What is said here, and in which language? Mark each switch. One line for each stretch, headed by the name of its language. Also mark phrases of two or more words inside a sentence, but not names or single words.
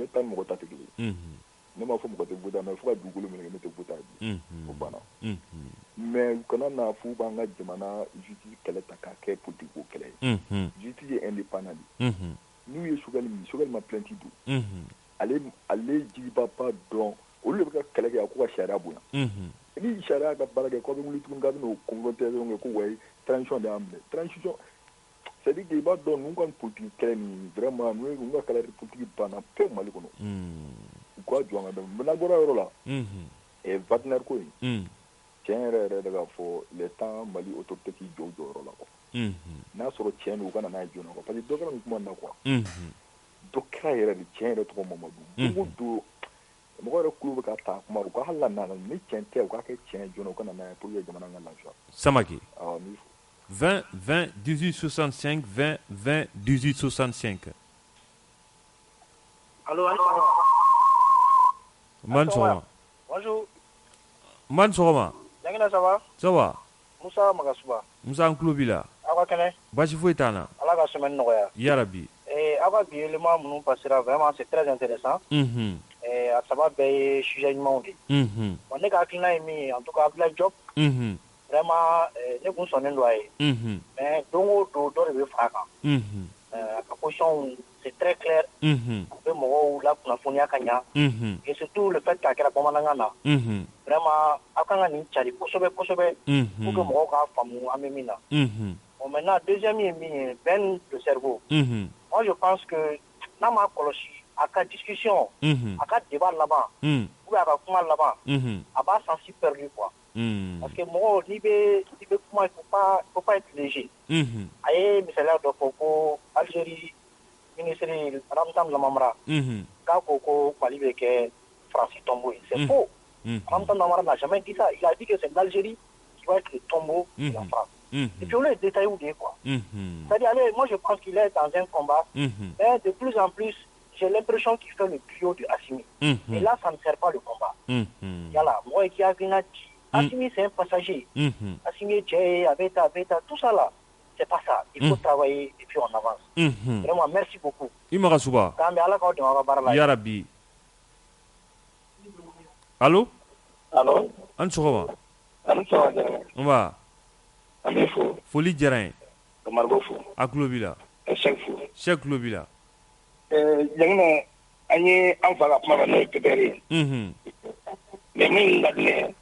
Bambara: ta ni mɔgɔ ta tɛ kelen ye ne m'a fɔ mɔgɔ tɛ Goyita mais fo ka dugukolo minɛ ne tɛ Goyita ye bilen o banna mais u kana na f'u b'an ka jamana justice kɛlɛ ta k'a kɛ politique ko kɛlɛ ye justice ye indépendant de n'u ye Choguel ma plainte don ale Jigiba ba dɔn olu de bɛ ka kɛlɛ kɛ a ko ka sariya bonya ni sariya ka baara kɛ k'aw bɛ wuli tuguni k'a bɛ n'o confrontation kɛ ko wayi transition de y'an minɛ transition
French: c'est à dire que
Bambara: i b'a dɔn ninnu ka politique kɛlɛ nin vraiment ninnu ka kɛlɛ politique banna pewu Mali kɔnɔ u k'a jɔ an ka dɔn n'a bɔra yɔrɔ la Wagner ko in tiɲɛ yɛrɛ de k'a fɔ
French: le temps
Bambara: Mali autorité k'i jɔ o jɔyɔrɔ la quoi n'a sɔrɔ tiɲɛ don u ka na n'a ye joona quoi parce que dɔ kɛra nin kuma in na quoi dɔ kɛra yɛrɛ de tiɲɛ yɛrɛ tɔgɔ Mamadu don o don mɔgɔ yɛrɛ kulo bɛ ka ta kuma u ka hali na nana ni tiɲɛ tɛ u k'a kɛ tiɲɛ joona u ka na n'a ye
French: pour que
Bambara: jamana ka lafiya. Samake awɔ ni 20 20 18 65 20 20 18 65 allo man sɔgɔma bonjour man sɔgɔma Jaginɛ
French: ça va ça va
Bambara: Musa Magasuba Musa an tulo b'i la aw ka kɛnɛ basi foyi t'an na Ala ka semaine nɔgɔya yarabi aw ka bi élément minnu passera
French: vraiment c'est très intéressant
Bambara: a saba bɛɛ ye sujet ɲumanw de bon ne ka hakilina ye min ye
French: en tout cas
Bambara: Abdoulaye Diop vraiment ne kun sɔnnen don a ye mais don o don dɔ de bɛ fara a kan a ka position
French: c'est très clair
Bambara: a bɛ mɔgɔw la kunnafoniya ka ɲa
French: et surtout le fait
Bambara: k'a kɛra bamanankan na vraiment aw kan ka nin cari kosɛbɛ kosɛbɛ
French: pour que
Bambara: mɔgɔw k'a faamu an bɛ min na
French: bon maintenant
Bambara: deuxième ye min ye
French: peine de cerveau moi je pense que
Bambara: n'a ma kɔlɔsi a ka discussion a ka débat laban
French: ou bien
Bambara: a ka kuma laban a b'a
French: sens perdu quoi parce que
Bambara: mɔgɔ n'i bɛ kuma
French: il faut pas être léger
Bambara: a ye misaliya dɔ fɔ ko Algérie ministre Ramtan Lamamara k'a ko Mali bɛ kɛ France tombeau ye
French: c'est faux. Ramtan Lamamara n'a jamais dit ça, il a dit que c'est l'Algérie qui va être le tombeau de la France. Et puis on est détaillé où quoi. C'est-à-dire, moi je pense qu'il est dans un combat, mais de plus en plus, j'ai l'impression qu'il fait le trio de Assimi. Et là, ça ne sert pas le combat. Yala, moi qui a dit, Assimi c'est un passager. Assimi, Abeta, tout ça là, c'est pas ça. Il faut travailler et puis on avance. Vraiment, merci beaucoup.
Bambara: Imarasuba. Yarabi. Allô? Allô? Ansoroba. Ansoroba. Foli diyara ye. Margo fo. A tulo b'i la. Cheikh fo. Cheikh tulo b'i la. Jamana an ye an fa ka kuma la n'o ye PPR ye. Mais min ka di ne ye.